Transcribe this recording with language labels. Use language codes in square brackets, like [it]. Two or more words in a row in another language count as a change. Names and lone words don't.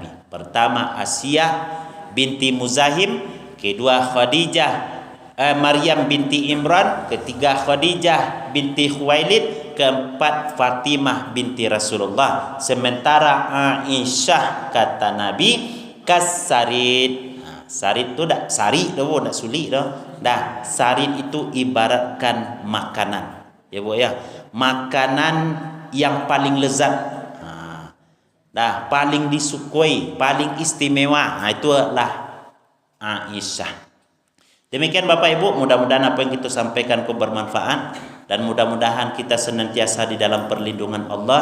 [id] Pertama Asiyah binti Muzahim, kedua Khadijah Maryam binti Imran, ketiga Khadijah binti Khuwailid, keempat Fatimah binti Rasulullah. Sementara Aisyah kata Nabi kasarid. [min] Sarid tu dak sari dah bu, dak sulit dah. [id] Dah sarid itu ibaratkan makanan. Ya bu ya, makanan yang paling lezat. Dah paling disukai, paling istimewa. Itulah Aisyah. Demikian Bapak Ibu, mudah-mudahan apa yang kita sampaikan bermanfaat dan mudah-mudahan kita senantiasa di dalam perlindungan Allah.